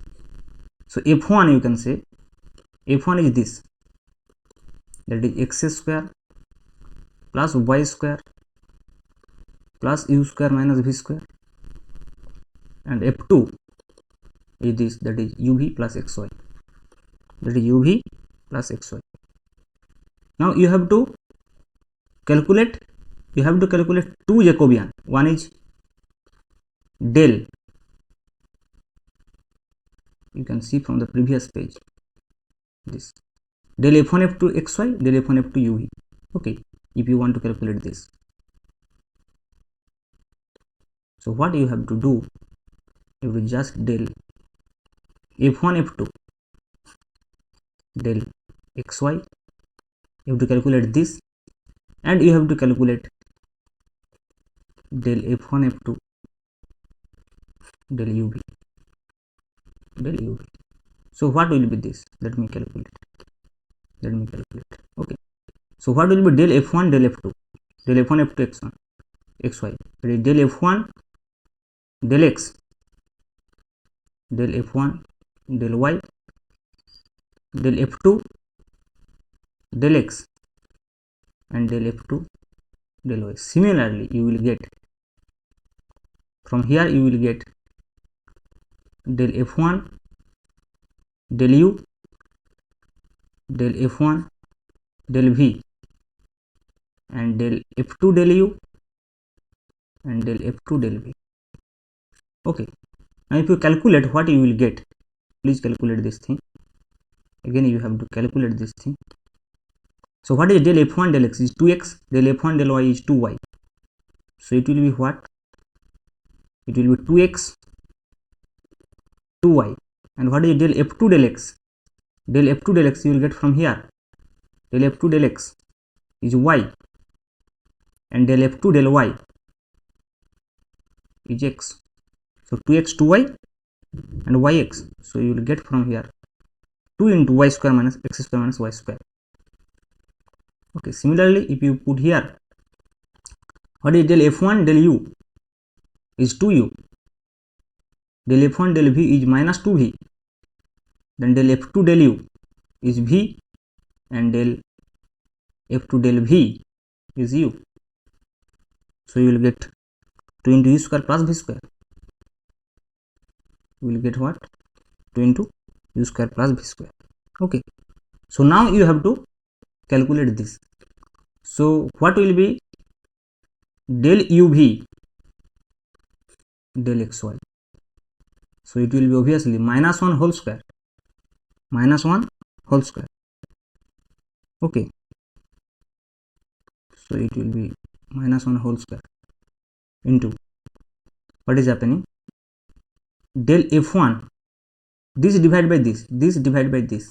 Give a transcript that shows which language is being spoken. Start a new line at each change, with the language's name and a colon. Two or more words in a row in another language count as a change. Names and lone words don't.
English: So f1, you can say f1 is this, that is x square plus y square plus u square minus v square, and f2 is this, that is uv plus xy, that is uv plus xy. Now you have to calculate two Jacobian. One is del, you can see from the previous page, this del f1 f2 xy, del f1 f2 uv. Okay, if you want to calculate this, so what you have to do, you will just del f1 f2 del xy, you have to calculate this, and you have to calculate del f1 f2 del uv, del uv. So what will be this? Let me calculate. Okay, so what will be del f1 del f2, del f1 f2 x1 xy, del f1 del x, del f1 del y, del f2 del x, and del f2 del y. Similarly, you will get from here, you will get del f1 del u, del f1 del v, and del f2 del u, and del f2 del v. Okay, now if you calculate, what you will get, please calculate this thing. Again, you have to calculate this thing. So what is del f1 del x is 2x, del f1 del y is 2y. So it will be what? It will be 2x 2y. And what is del f2 del x? Del f2 del x you will get from here. Del f2 del x is y, and del f2 del y is x. So 2x 2y and yx. So you will get from here 2 into y square minus x square minus y square. Okay, similarly, if you put here, what is del f1 del u is 2u, del f1 del v is minus 2v, then del f2 del u is v, and del f2 del v is u. So you will get 2 into u square plus v square. You will get what? 2 into u square plus v square. Okay, so now you have to calculate this. So what will be del uv del xy? So it will be obviously minus 1 whole square, minus 1 whole square. Okay, so it will be minus 1 whole square into, what is happening, del f1, this divided by this, this divided by this.